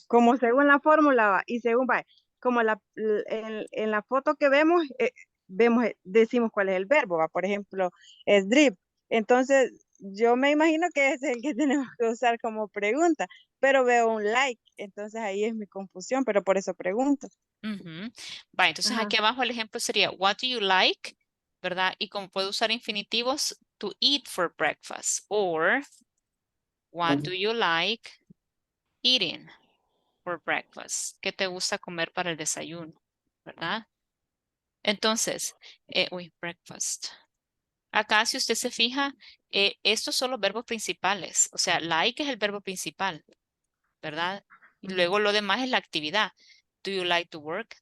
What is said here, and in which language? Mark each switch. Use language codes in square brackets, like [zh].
[es] como según la fórmula va, y según va, como en la foto que vemos, decimos cuál es el verbo, va, por ejemplo, es drip. Entonces, yo me imagino que es el que tenemos que usar como pregunta, pero veo un like, entonces ahí es mi confusión, pero por eso pregunto. Va, entonces Ajá. aquí abajo el ejemplo sería, [en] what do you like? [es] ¿Verdad? Y como puedo usar infinitivos, [en] to eat for breakfast. Or, what do you like eating for breakfast? [es] ¿Qué te gusta comer para el desayuno? ¿Verdad? Entonces, breakfast. Acá, si usted se fija, estos son los verbos principales. O sea, like es el verbo principal, ¿verdad? Y luego lo demás es la actividad. [en] Do you like to work?